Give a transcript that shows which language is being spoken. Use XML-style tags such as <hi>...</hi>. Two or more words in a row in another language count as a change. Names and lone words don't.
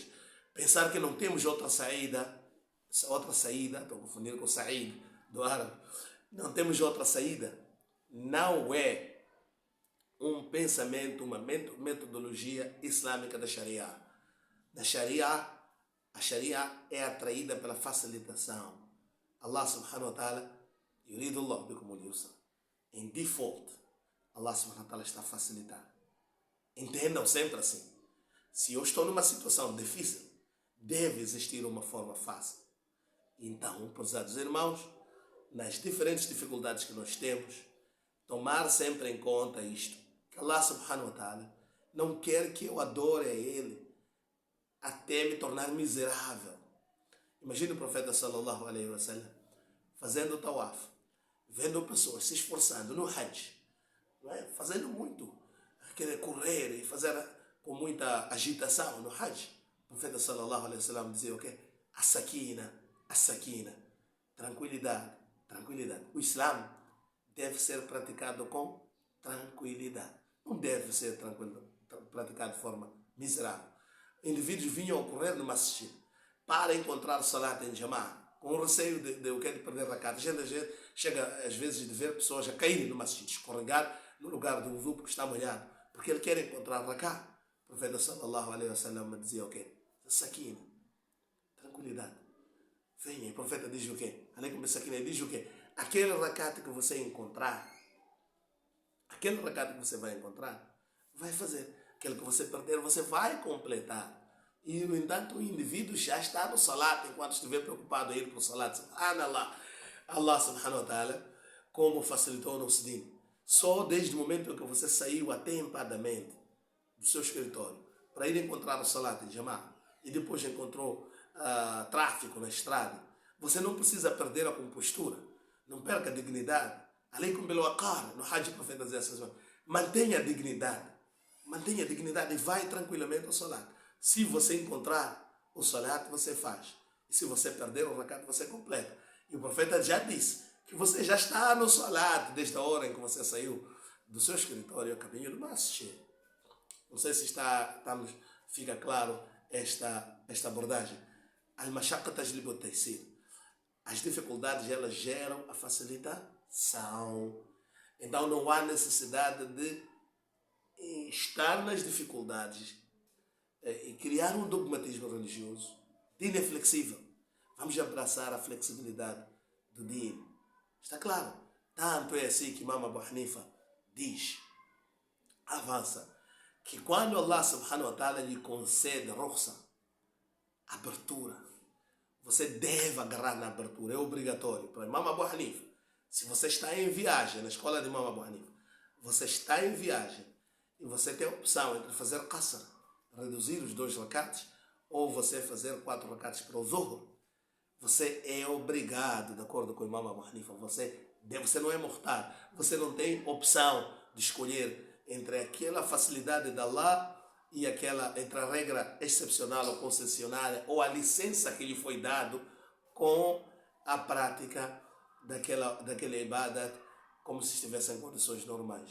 <pt>Pensar que não temos outra saída, estou confundindo com Said, do árabe. Não temos outra saída. Não é um pensamento, uma metodologia islâmica da Sharia. Na Sharia, a Sharia é atraída pela facilitação.</pt> <ar>الله سبحانه وتعالى، يريد الله بكم اليسر.</ar> <pt>Em default,</pt> <ar>الله سبحانه وتعالى</ar> <pt>está a facilitar. Entendam sempre assim. Se eu estou numa situação difícil, deve existir uma forma fácil. Então, prezados irmãos, nas diferentes dificuldades que nós temos, tomar sempre em conta isto, que</pt> <ar>الله سبحانه وتعالى</ar> <pt>não quer que eu adore a Ele até me tornar miserável. Imagina o profeta</pt> <ar>صلى الله عليه وسلم</ar> <pt>fazendo o tawaf, vendo pessoas se esforçando no Hajj, não é? Fazendo muito, querer correr e fazer com muita agitação no Hajj. O profeta</pt> <ar>صلى الله عليه وسلم</ar> <pt>dizia o quê? A sakina, tranquilidade, tranquilidade. O Islã deve ser praticado com tranquilidade. Não deve ser praticado de forma miserável. Indivíduos vinham a correr no masjid para encontrar salat em Jama'ah, com o receio de perder rakat. A gente chega às vezes de ver pessoas a caírem no masjid, escorregar no lugar do wudu porque está molhado, porque ele quer encontrar rakat. O profeta</pt> <ar>صلى الله عليه وسلم</ar> <pt>dizia o quê? Sakina, tranquilidade. Venha, o profeta diz o quê?</pt> <ar>عليكم السكينة,</ar> <pt>diz o quê? Aquele rakat que você encontrar, aquele rakat que você vai encontrar, vai fazer. Aquele que você perder, você vai completar. E, no entanto, o indivíduo já está no salat, enquanto estiver preocupado em ir para o salat.</pt> <ar>سبحان الله. الله سبحانه وتعالى,</ar> <pt>como facilitou o nosso din. Só desde o momento em que você saiu atempadamente do seu escritório para ir encontrar o salat em Jama'ah e depois encontrou tráfico na estrada, você não precisa perder a compostura. Não perca a dignidade.</pt> <ar>عليكم بالوقار.</ar> <pt>No Hajj, o profeta dizia assim: mantenha a dignidade. Mantenha a dignidade e vai tranquilamente ao salat. Se você encontrar o salat, você faz. E se você perder o rakat, você completa. E o profeta já disse que você já está no salat desde a hora em que você saiu do seu escritório a caminho do masjid. Não sei se fica claro esta abordagem.</pt> <ar>المشقة تجلب التيسير.</ar> <pt>As dificuldades, elas geram a facilitação. Então não há necessidade de estar nas dificuldades e criar um dogmatismo religioso. Din é flexível. Vamos abraçar a flexibilidade do din. Está claro? Tanto é assim que Imam Abu Hanifa diz, avança, que quando</pt> <ar>الله سبحانه وتعالى</ar> <pt>lhe concede rukhsa, abertura, você deve agarrar na abertura, é obrigatório. Para Imam Abu Hanifa, se você está em viagem, na escola de Imam Abu Hanifa, você está em viagem e você tem a opção entre fazer qasr, reduzir os 2 rakats, ou você fazer 4 rakats para o zuhr, você é obrigado, de acordo com o Imam Abu Hanifa, você não é mortal, você não tem opção de escolher entre aquela facilidade de Allah e entre a regra excepcional ou concessionária, ou a licença que lhe foi dado com a prática daquela ibadat, como se estivesse em condições normais.</pt>